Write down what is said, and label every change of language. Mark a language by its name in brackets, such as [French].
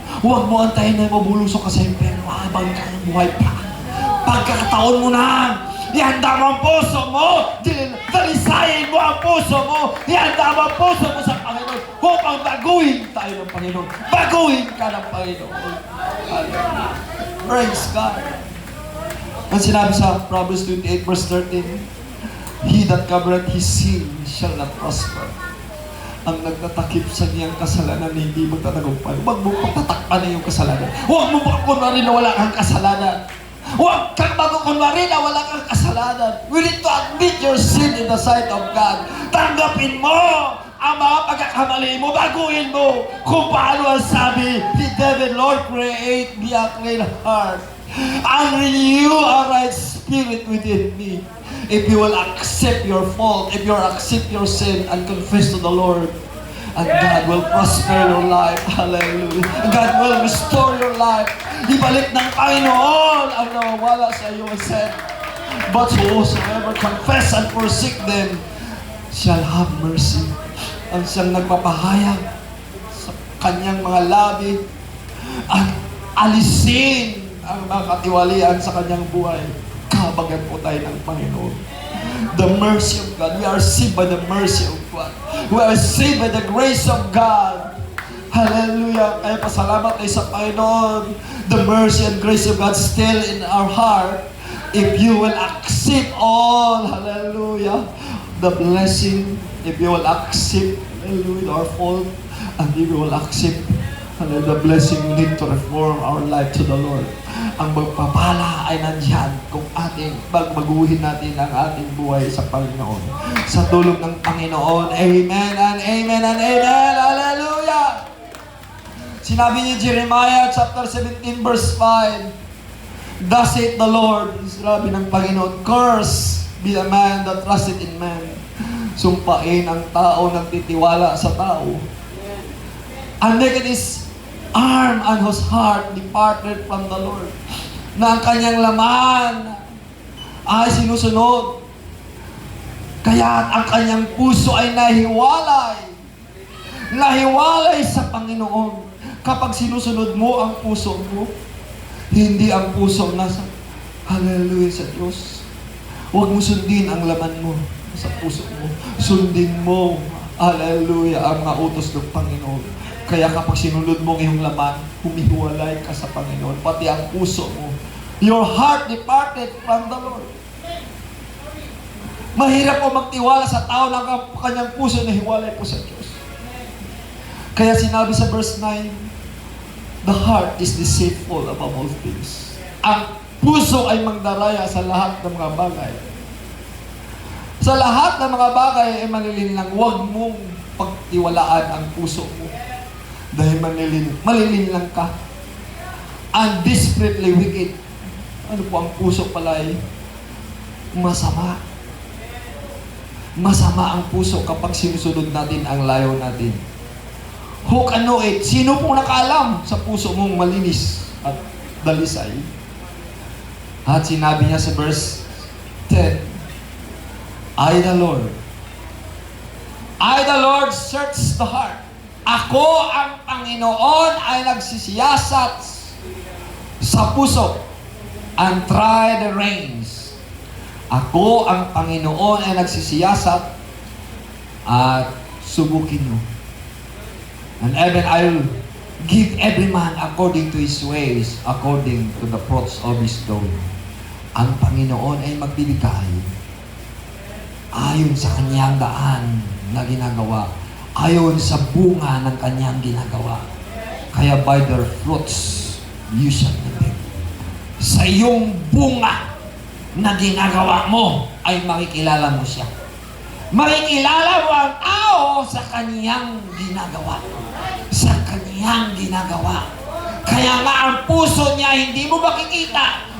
[Filipino] Huwag mo antayin na mabulusok ka sa impyerno habang kayang buhay pa. Pagkakataon mo na, ihanda mo ang puso mo, dalisayin mo ang puso mo, ihanda mo ang puso mo sa Panginoon upang baguhin tayo ng Panginoon. Baguhin ka ng Panginoon. [English] Hallelujah. Praise God. [Filipino] Ang sinabi sa [English] Proverbs 28 verse 13, He that covereth his sin shall not prosper. [Filipino] Ang nagtatakip sa niyang kasalanan hindi magtatagumpay. Huwag mo patatakpan na yung kasalanan. Huwag mo kunwari na wala kang kasalanan. Huwag kang kunwari na wala kang kasalanan. [English] We need to admit your sin in the sight of God. [Filipino] Tanggapin mo ang mga pagkakamali mo. Baguhin mo kung paano ang sabi ni David, [English] Lord, create me a clean heart and renew a right spirit within me. If you will accept your fault, if you will accept your sin and confess to the Lord, and God will prosper your life. Hallelujah. God will restore your life. [Filipino] Ibalik ng Panginoon ang nawawala sa iyo [English] and said, but whosoever confess and forsake them shall have mercy. [Filipino] Ang siyang nagpapahayag sa kanyang mga labi at alisin ang mga katiwalian sa kanyang buhay. Kabagan po tayo ng Panginoon. [English] The mercy of God. We are saved by the mercy of God. We are saved by the grace of God. Hallelujah. [Filipino] Kaya pasalamat tayo sa Panginoon. [English] The mercy and grace of God still in our heart. If you will accept all, hallelujah, the blessing, if you will accept, hallelujah, our fault, and if you will accept, hallelujah, the blessing, we need to reform our life to the Lord. [Filipino] Ang magpapala ay nandyan kung ating baguhin natin ang ating buhay sa Panginoon. Sa tulong ng Panginoon. [English] Amen and amen and amen. Hallelujah! [Filipino] Sinabi ni Jeremiah [English] chapter 17 verse 5, Thus saith the Lord, [Filipino] sinabi ng Panginoon, [English] Curse be the man that trusted in man. [Filipino] Sumpain ang tao nagtitiwala sa tao. [English] And make it his arm and whose heart departed from the Lord. [Filipino] Na ang kanyang laman ay sinusunod. Kaya ang kanyang puso ay nahiwalay. Nahiwalay sa Panginoon. Kapag sinusunod mo ang puso mo, hindi ang puso nasa, hallelujah, sa Diyos. Huwag mo sundin ang laman mo sa puso mo. Sundin mo, hallelujah, ang mga utos ng Panginoon. Kaya kapag sinunod mo ang iyong laman, humihiwalay ka sa Panginoon, pati ang puso mo. [English] Your heart departed from the Lord. [Filipino] Mahirap po magtiwala sa tao na ang kanyang puso na hiwalay po sa Diyos. Kaya sinabi sa [English] verse 9, the heart is deceitful above all things. [Filipino] Ang puso ay magdaraya sa lahat ng mga bagay. Sa lahat ng mga bagay ay malilinlang. Huwag mong pagtiwalaan ang puso mo. Dahil malilinlang ka. [English] And desperately wicked. [Filipino] Ano po ang puso pala ay masama. Masama ang puso kapag sinusunod natin ang layo natin. [English] Who can know it? [Filipino] Sino pong nakaalam sa puso mong malinis at dalisay? At sinabi niya sa [English] verse 10, I the Lord search the heart. [Filipino] Ako ang Panginoon ay nagsisiyasat sa puso [English] and try the reins. [Filipino] Ako ang Panginoon ay nagsisiyasat at subukin mo. [English] And even I will give every man according to his ways, according to the fruits of his doing. [Filipino] Ang Panginoon ay magbibigay ayon sa kanyang daan na ginagawa, ayon sa bunga ng kanyang ginagawa. [English] Kaya by their fruits, you shall know them. [Filipino] Sa iyong bunga na ginagawa mo, ay makikilala mo siya. Makikilala mo ang tao sa kanyang ginagawa. Sa kanyang ginagawa. Kaya nga ang puso niya hindi mo makikita.